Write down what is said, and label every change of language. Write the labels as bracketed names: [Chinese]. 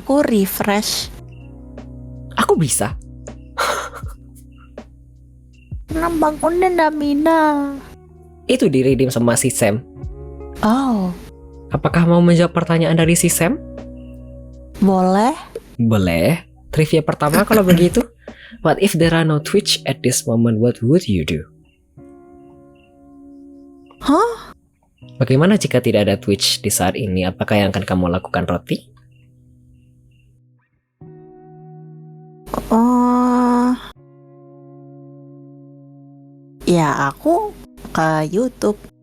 [Indonesian] aku refresh. Aku bisa. Nambang udah Damina. Itu di redeem sama si Sam. Oh, Apakah mau menjawab pertanyaan dari si Sam? boleh. Boleh. Trivia pertama kalau begitu. [English] What if there are no Twitch at this moment? What would you do? Hah? [Indonesian] Bagaimana jika tidak ada Twitch di saat ini? Apakah yang akan kamu lakukan, Roti? Oh, ya aku ke YouTube.